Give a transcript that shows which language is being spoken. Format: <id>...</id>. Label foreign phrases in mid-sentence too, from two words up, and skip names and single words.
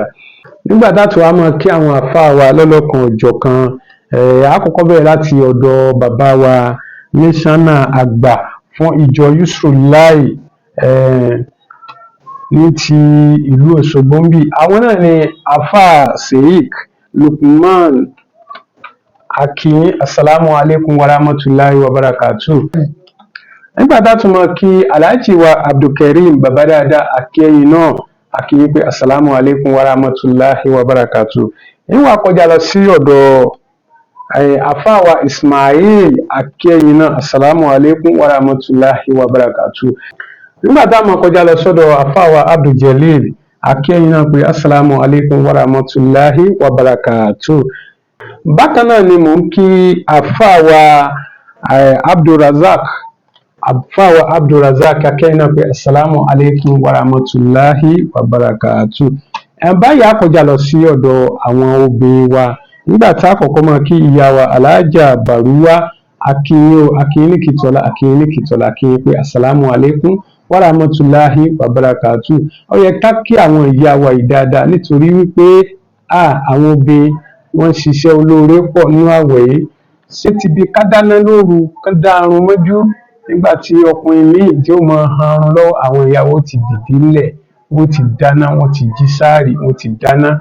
<yo>Nígbà tá a tún wá mọ̀ kí àwọn àfáà wa lọ́lọ́kan òjọ̀kan, àkọ́kọ́ bẹ̀rẹ̀ láti ọ̀dọ̀ bàbá wa mísánà àgbà fún ìjọ Yusrullahi ní ti ìlú Òṣogbo ń bí. Àwọn náà ni Alfa Sheikh Lukman.</yo> <ar>Akin السلام عليكم ورحمة الله وبركاته.</ar> <yo>Nígbà tá tún mọ̀ kí Alhaji wa Abdulkareem bàbá dáadáa akẹ́yìn náà akíyín pé</yo> <ar>السلام عليكم ورحمة الله وبركاته.</ar> <yo>Níwọ̀n kọjá lọ sí ọ̀dọ̀ àfáàwà Ismail akẹ́yìn náà</yo> <ar>السلام عليكم ورحمة الله وبركاته.</ar> <yo>Nígbà tá mọ̀ kọjá lọ sọ́dọ̀ àfáàwà Abdul-Jalil akẹ́yìn náà pé</yo> <ar>السلام عليكم ورحمة الله وبركاته.</ar> <yo>Bákan náà ni mò ń kí àfáàwà Abdulrazak akẹ́yìn náà pé</yo> <ar>السلام عليكم ورحمة الله وبركاته.</ar> <yo>Báyìí a kọjá lọ sí ọ̀dọ̀ àwọn obìnrin wa. Nígbà tá kọ́kọ́ mọ̀ kí ìyá wa Alhaja Baruwa akíyín ní kìtọ́lá akíyín pé</yo> <ar>السلام عليكم ورحمة الله وبركاته.</ar> <yo>Ó yẹ ká kí àwọn ìyá wa yìí dáadáa nítorí wípé àwọn obìnrin wọ́n ṣiṣẹ́ olóore pọ̀ nínú àwẹ̀ yìí. Ṣé ti bí ká dáná lóru ká dá arun mọ́jú nígbà tí ọkùnrin míì tí ó máa harun lọ́wọ́, àwọn ìyàwó ti dìde ńlẹ̀, wọ́n ti dáná, wọ́n ti jí sáàrì, wọ́n ti dáná.</yo>